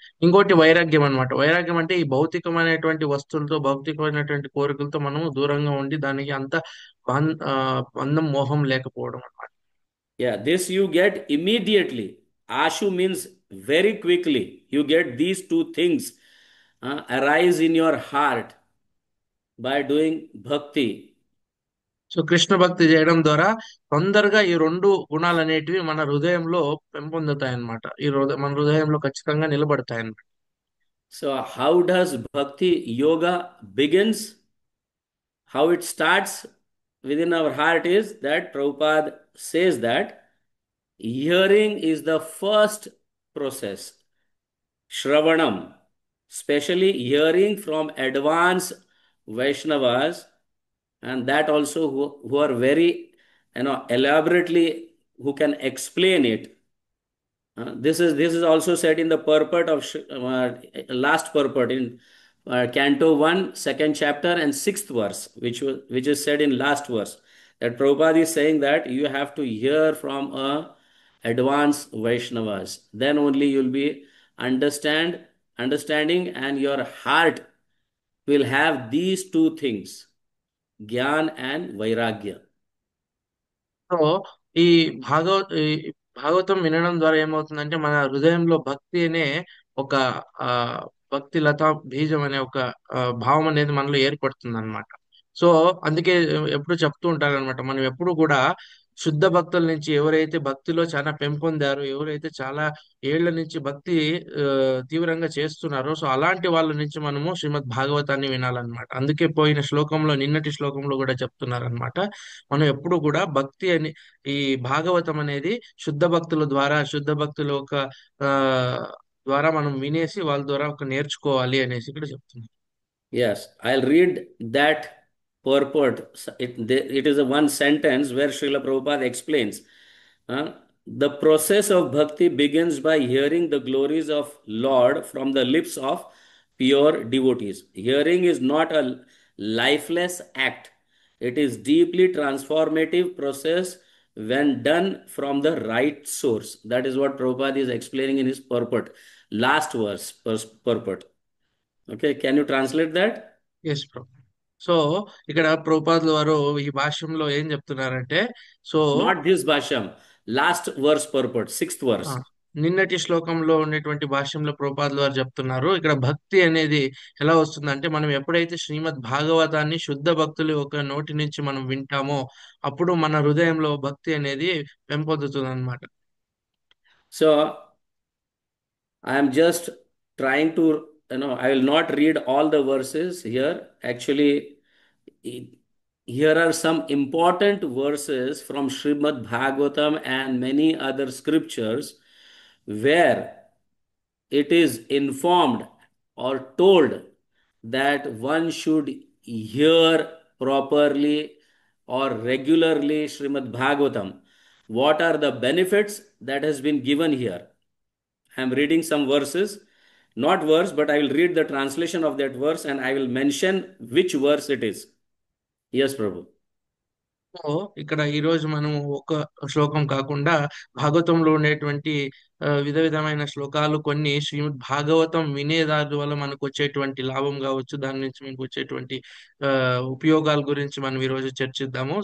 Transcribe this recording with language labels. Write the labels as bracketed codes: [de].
[te] ఇంకోటి వైరాగ్యం అన్నమాట. వైరాగ్యం అంటే ఈ భౌతికమైనటువంటి వస్తువులతో, భౌతికమైనటువంటి కోరికలతో మనము దూరంగా ఉండి దానికి అంత బంధం, మోహం లేకపోవడం అన్నమాట. [en] Yeah, this you get immediately. Ashu means very quickly. You get these two things arise in your heart by doing bhakti. [te] So Krishna భక్తి చేయడం ద్వారా తొందరగా ఈ రెండు గుణాలు అనేటివి మన హృదయంలో పెంపొందుతాయి అన్నమాట. మన హృదయంలో ఖచ్చితంగా నిలబడతాయి అన్నమాట. [en] So how does bhakti yoga begins? How it starts within our heart is that Prabhupada says that hearing is the first process. Shravanam, especially hearing from advanced Vaishnavas, and that also who are very, elaborately, who can explain it. This is also said in the purport of last purport in Canto 1, second chapter, and sixth verse, which is said in last verse. That Prabhupada is saying that you have to hear from advanced Vaishnavas. Then only you'll be understanding, and your heart will have these two things, Gyan and Vairagya. [te] So ఈ ఈ భాగవతం వినడం ద్వారా ఏమవుతుందంటే మన హృదయంలో భక్తి అనే ఒక ఆ భక్తి లతా బీజం అనే ఒక భావం అనేది మనలో ఏర్పడుతుంది అనమాట. సో అందుకే ఎప్పుడు చెప్తూ ఉంటారు అనమాట, మనం ఎప్పుడు కూడా శుద్ధ భక్తుల నుంచి, ఎవరైతే భక్తిలో చాలా పెంపొందారో, ఎవరైతే చాలా ఏళ్ల నుంచి భక్తి ఆ, తీవ్రంగా చేస్తున్నారో, సో అలాంటి వాళ్ళ నుంచి మనము శ్రీమద్ భాగవతాన్ని వినాలన్నమాట. అందుకే పోయిన శ్లోకంలో, నిన్నటి శ్లోకంలో కూడా చెప్తున్నారు అనమాట, మనం ఎప్పుడు కూడా భక్తి అని, ఈ భాగవతం అనేది శుద్ధ భక్తుల ద్వారా, శుద్ధ భక్తుల ఒక ఆ ద్వారా మనం వినేసి వాళ్ళ ద్వారా ఒక నేర్చుకోవాలి అనేసి ఇక్కడ చెప్తున్నారు. [en] Yes, I'll read that purport. It is a one sentence where Srila Prabhupada explains. The process of bhakti begins by hearing the glories of Lord from the lips of pure devotees. Hearing is not a lifeless act. It is deeply transformative process when done from the right source. That is what Prabhupada is explaining in his purport. Last verse, purport. Okay, can you translate that? Yes bro. [te] So ఇక్కడ ప్రభుపాదుల వారు ఈ భాష్యంలో ఏం చెప్తున్నారంటే, so [en] Not this Bhashyam. Last verse purport, sixth ah, verse. [te] నిన్నటి శ్లోకంలో ఉండేటువంటి భాష్యంలో ప్రభుపాదుల వారు చెప్తున్నారు, ఇక్కడ భక్తి అనేది ఎలా వస్తుందంటే, మనం ఎప్పుడైతే శ్రీమద్ భాగవతాన్ని శుద్ధ భక్తులు ఒక నోటి నుంచి మనం వింటామో, అప్పుడు మన హృదయంలో భక్తి అనేది పెంపొందుతుంది అనమాట. [en] So I am just trying to, I will not read all the verses here. Actually, here are some important verses from Srimad Bhagavatam and many other scriptures where it is informed or told that one should hear properly or regularly Srimad Bhagavatam. What are the benefits that has been given here? I am reading some verses, not verse, but I will read the translation of that verse and I will mention which verse it is. Yes, Prabhu. [te] So ఇక్కడ ఈ రోజు మనం ఒక శ్లోకం కాకుండా భాగవతంలో ఉండేటువంటి విధ విధమైన శ్లోకాలు కొన్ని, శ్రీమద్ భాగవతం వినేదాని వల్ల మనకు వచ్చేటువంటి లాభం కావచ్చు, దాని నుంచి మనకు వచ్చేటువంటి ఉపయోగాల గురించి మనం ఈ రోజు చర్చిద్దాము.